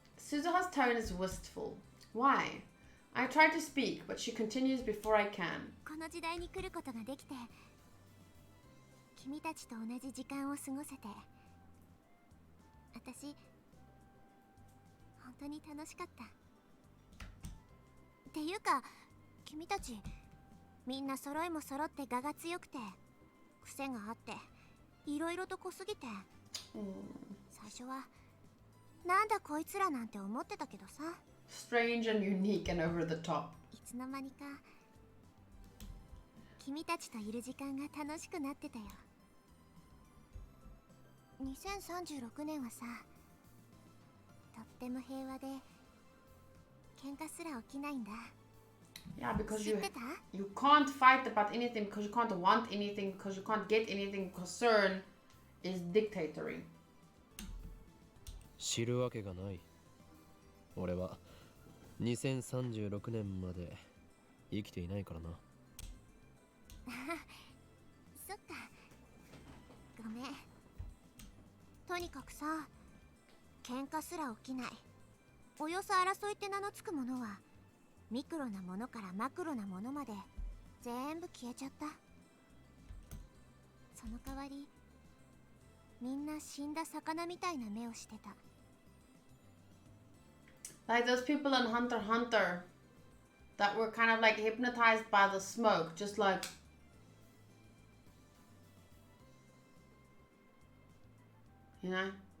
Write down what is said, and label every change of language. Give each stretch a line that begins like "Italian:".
English: Suzuha's tone is wistful. Why? I try to speak, but she continues before I can.
Japanese: この時代に来ることができて、君たちと同じ時間を過ごせて、私本当に楽しかった。っていうか、君たちみんな揃いも揃って我が強くて、癖があって、いろいろと濃すぎて、最初はなんだこいつらなんて思ってたけどさ。
English: Strange and unique and over the top.
Japanese: いつの間にか君たちといる時間が楽しくなってたよ。 2036年はさ、とっても平和で喧嘩すら起きないんだ。
English: Yeah, because you can't fight about anything because you can't want anything because you can't get anything because CERN is dictatorial.
Japanese: 知るわけがない。俺は2036年まで生きていないからな。そっか、ごめん。とにかくさ、喧嘩すら起きない、およそ争いって名のつくものはミクロなものからマクロなものまで全部消えちゃった。その代わりみんな死んだ魚みたいな目をしてた。
English: Like those people in Hunter x Hunter that were kind of like hypnotized by the smoke, just like you know?